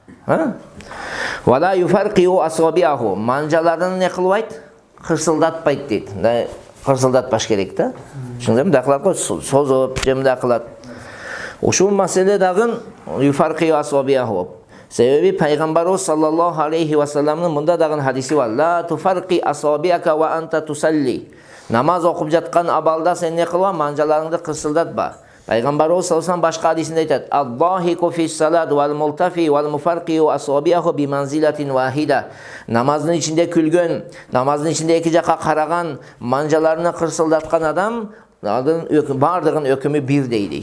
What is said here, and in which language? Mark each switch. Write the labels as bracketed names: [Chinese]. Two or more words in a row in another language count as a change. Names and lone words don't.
[Kyrgyz] Вала [Arabic] يفرقع أصابعه. [Kyrgyz] Манжаларын не кылбайт? Кырсылдатпайт дейт. Кырсылдатпаш керек да. Шундайм да кылат го, созоп, жемде кылат. Ушул маселе дагы [Arabic] يفرقع أصابعه. [Kyrgyz] Себеби пайгамбарыбыз [Arabic] صلى الله عليه وسلم [Kyrgyz] мында дагы хадиси бар. [Arabic] لا تفرقع أصابعك وأنت تصلي. [Kyrgyz] Намаз окуп жаткан абалда сен не кылба? Манжаларыңды кырсылдатпа. Пайгамбарыбыз [Arabic] صلى الله عليه [Kyrgyz] башка хадисинде айтат: [Arabic] "الضاحك في الصلاة والملتفت والمفرقع أصابعه بمنزلة واحدة." [Kyrgyz] Намаздын ичинде күлгөн, намаздын ичинде эки жакка караган, манжаларını кырсылдаткан адам бардыгын өкүмү бирдей дейт.